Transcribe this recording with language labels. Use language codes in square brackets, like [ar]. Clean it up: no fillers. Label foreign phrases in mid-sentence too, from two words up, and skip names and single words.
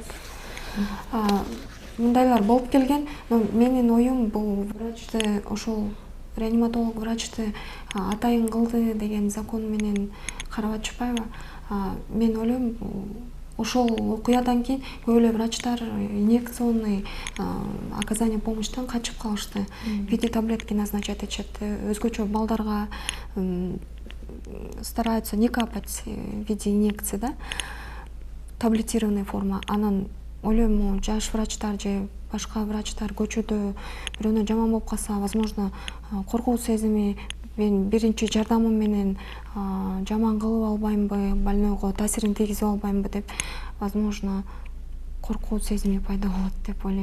[ky] Мындайлар болуп келген. Менин оюм бул врачты, ошол реаниматолог врачты атайын кылды деген закон менен карап атышпайбы? Мен ойлойм, ошол окуядан кийин көп эле врачтар [ru] инъекционный оказание помощьтан [ky] качып калышты. [ru] В виде таблетки назначать этишет. [ky] Өзгөчө балдарга [ru] стараются не капать в виде инъекции, да, таблетированная форма. [ky] Анан ойлойм, жаш врачтар же башка врачтар көчөдө бирөөнө жаман болуп калса, возможно, коркуу сезими, мен биринчи жардамым менен жаман кылып албаймбы, больнойго таасирин тийгизип албаймбы деп, возможно, коркуу сезими пайда болот деп ойлойм.